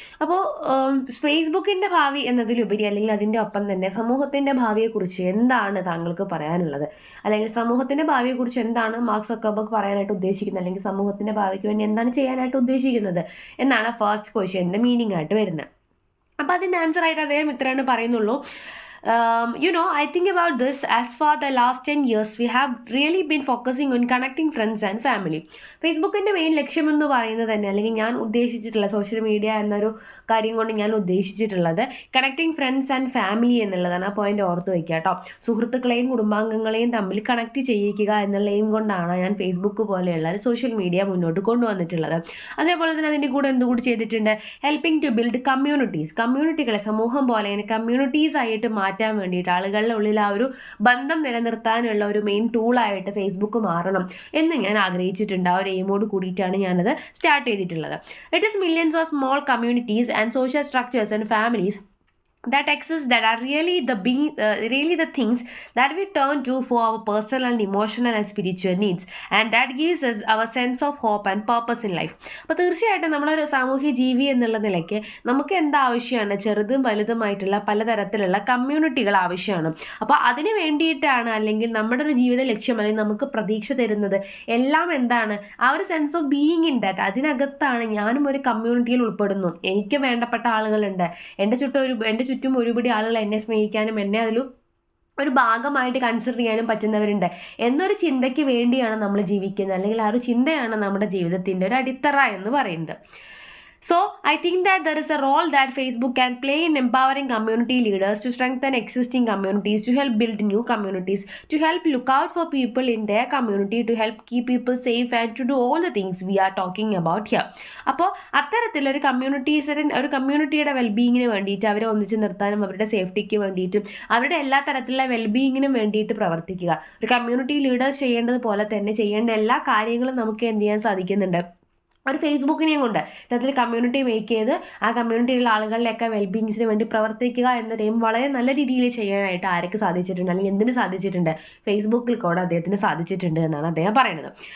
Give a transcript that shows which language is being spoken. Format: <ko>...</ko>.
<ml>അപ്പോൾ ഫേസ്ബുക്കിൻ്റെ ഭാവി എന്നതിലുപരി അല്ലെങ്കിൽ അതിൻ്റെ ഒപ്പം തന്നെ സമൂഹത്തിൻ്റെ ഭാവിയെക്കുറിച്ച് എന്താണ് താങ്കൾക്ക് പറയാനുള്ളത്, അല്ലെങ്കിൽ സമൂഹത്തിൻ്റെ ഭാവിയെക്കുറിച്ച് എന്താണ് മാർക്ക് സക്കർബർഗ് പറയാനായിട്ട് ഉദ്ദേശിക്കുന്നത്, അല്ലെങ്കിൽ സമൂഹത്തിൻ്റെ ഭാവിക്ക് വേണ്ടി എന്താണ് ചെയ്യാനായിട്ട് ഉദ്ദേശിക്കുന്നത് എന്നാണ് ഫസ്റ്റ് ക്വസ്റ്റ്യൻ്റെ മീനിങ് ആയിട്ട് വരുന്നത്. അപ്പോൾ അതിൻ്റെ ആൻസർ ആയിട്ട് അദ്ദേഹം ഇത്രയാണ് പറയുന്നുള്ളൂ.</ml> <en>I think about this. As for the last 10 years, we have really been focusing on connecting friends and family.</en> <ml>ഫേസ്ബുക്കിൻ്റെ main ലക്ഷ്യം എന്ന് പറയുന്നത് തന്നെ, അല്ലെങ്കിൽ ഞാൻ ഉദ്ദേശിച്ചിട്ടുള്ള സോഷ്യൽ മീഡിയ എന്നൊരു കാര്യം കൊണ്ട് ഞാൻ ഉദ്ദേശിച്ചിട്ടുള്ളത്</ml> <en>connecting friends and family</en> <ml>എന്നുള്ളതാണ്. ആ പോയിന്റ് ഓർത്ത് വയ്ക്കുക കേട്ടോ. സുഹൃത്തുക്കളെയും കുടുംബാംഗങ്ങളെയും തമ്മിൽ കണക്ട് ചെയ്യിക്കുക എന്നുള്ള എയിം കൊണ്ടാണ് ഞാൻ ഫേസ്ബുക്ക് പോലെയുള്ള ഒരു സോഷ്യൽ മീഡിയ മുന്നോട്ട് കൊണ്ടുവന്നിട്ടുള്ളത്. അതേപോലെ തന്നെ അതിൻ്റെ കൂടെ എന്തുകൂടി ചെയ്തിട്ടുണ്ട്,</ml> <en>helping to build</en> <ml>കമ്മ്യൂണിറ്റികളെ സമൂഹം പോലെ കമ്മ്യൂണിറ്റീസ് ആയിട്ട് മാറ്റാൻ വേണ്ടിയിട്ട്, ആളുകളുടെ ഉള്ളിൽ ആ ഒരു ബന്ധം നിലനിർത്താനുള്ള ഒരു മെയിൻ ടൂളായിട്ട് ഫേസ്ബുക്ക് മാറണം എന്ന് ഞാൻ ആഗ്രഹിച്ചിട്ടുണ്ട്. ആ ഒരു എയിമോട് കൂടിയിട്ടാണ് ഞാനത് സ്റ്റാർട്ട് ചെയ്തിട്ടുള്ളത്.</ml> <en>It is millions of small communities and social structures and families that exist that are really the things that we turn to for our personal and emotional and spiritual needs, and that gives us our sense of hope and purpose in life.</en> <ml>അപ്പോൾ തീർച്ചയായിട്ടും നമ്മളൊരു സാമൂഹ്യ ജീവി എന്നുള്ള നിലയ്ക്ക് നമുക്ക് എന്താവശ്യമാണ്, ചെറുതും വലുതുമായിട്ടുള്ള പലതരത്തിലുള്ള കമ്മ്യൂണിറ്റികൾ ആവശ്യമാണ്. അപ്പോൾ അതിന് വേണ്ടിയിട്ടാണ്, അല്ലെങ്കിൽ നമ്മുടെ ഒരു ജീവിത ലക്ഷ്യം അല്ലെങ്കിൽ നമുക്ക് പ്രതീക്ഷ തരുന്നത് എല്ലാം എന്താണ്, ആ ഒരു</ml> <en>Sense of being in that.</en> <ml>അതിനകത്താണ് ഞാനും ഒരു കമ്മ്യൂണിറ്റിയിൽ ഉൾപ്പെടുന്നു, എനിക്ക് വേണ്ടപ്പെട്ട ആളുകളുണ്ട്, എൻ്റെ ചുറ്റും ഒരുപടി ആളുകൾ എന്നെ സ്നേഹിക്കാനും എന്നെ ഒരു ഭാഗമായിട്ട് കൺസിഡർ ചെയ്യാനും പറ്റുന്നവരുണ്ട് എന്നൊരു ചിന്തയ്ക്ക് വേണ്ടിയാണ് നമ്മൾ ജീവിക്കുന്നത്, അല്ലെങ്കിൽ ആ ഒരു ചിന്തയാണ് നമ്മുടെ ജീവിതത്തിൻ്റെ ഒരു അടിത്തറ എന്ന് പറയുന്നത്.</ml> <en>So, I think that there is a role that Facebook can play in empowering community leaders to strengthen existing communities, to help build new communities, to help look out for people in their community, to help keep people safe and to do all the things we are talking about here.</en> <ml>അപ്പോൾ അത്തരത്തിലൊരു കമ്മ്യൂണിറ്റിയുടെ വെൽബീയിങ്ങിന് വേണ്ടിയിട്ട്, അവരെ ഒന്നിച്ച് നിർത്താനും അവരുടെ സേഫ്റ്റിക്ക് വേണ്ടിയിട്ടും അവരുടെ എല്ലാ തരത്തിലുള്ള വെൽബീയിങ്ങിനും വേണ്ടിയിട്ട് പ്രവർത്തിക്കുക. ഒരു കമ്മ്യൂണിറ്റി ലീഡേഴ്സ് ചെയ്യേണ്ടത് പോലെ തന്നെ ചെയ്യേണ്ട എല്ലാ കാര്യങ്ങളും നമുക്ക് എന്ത് ചെയ്യാൻ സാധിക്കുന്നുണ്ട്, ഒരു ഫേസ്ബുക്കിനെയും കൊണ്ട് ഇത്തരത്തിൽ കമ്മ്യൂണിറ്റി മേക്ക് ചെയ്ത് ആ കമ്മ്യൂണിറ്റിയിലുള്ള ആളുകളിലൊക്കെ വെൽബീയിങ്സിന് വേണ്ടി പ്രവർത്തിക്കുക എന്നതും വളരെ നല്ല രീതിയിൽ ചെയ്യാനായിട്ട് ആർക്ക് സാധിച്ചിട്ടുണ്ട്, അല്ലെങ്കിൽ എന്തിന് സാധിച്ചിട്ടുണ്ട്, ഫേസ്ബുക്കിൽ കൂടെ അദ്ദേഹത്തിന് സാധിച്ചിട്ടുണ്ട് എന്നാണ് അദ്ദേഹം പറയുന്നത്.</ml>